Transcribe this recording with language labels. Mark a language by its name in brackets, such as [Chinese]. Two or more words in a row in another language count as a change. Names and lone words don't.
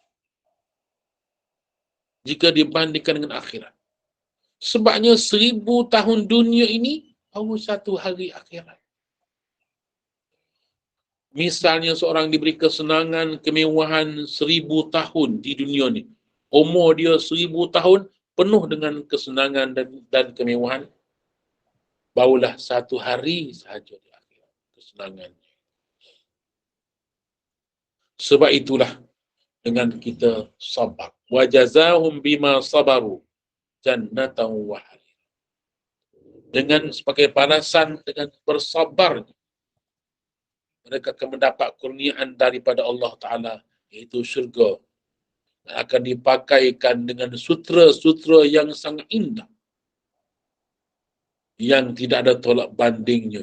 [Malay] Jika dibandingkan dengan akhirat. Sebabnya 1000 tahun dunia ini baru 1 hari akhirat. Misalnya seorang diberi kesenangan, kemewahan 1000 tahun di dunia ni. Umur dia 1000 tahun penuh dengan kesenangan dan kemewahan. Barulah 1 hari sahaja di akhirat kesenangannya. Sebab itulah dengan kita sabar. [Arabic] وجزاهم بما صبروا جنة وحريرا. [Malay] Dengan sebagai balasan dengan bersabar, mereka akan mendapat kurniaan daripada Allah Ta'ala, iaitu syurga. Dan akan dipakaikan dengan sutra-sutra yang sangat indah, yang tidak ada tolak bandingnya.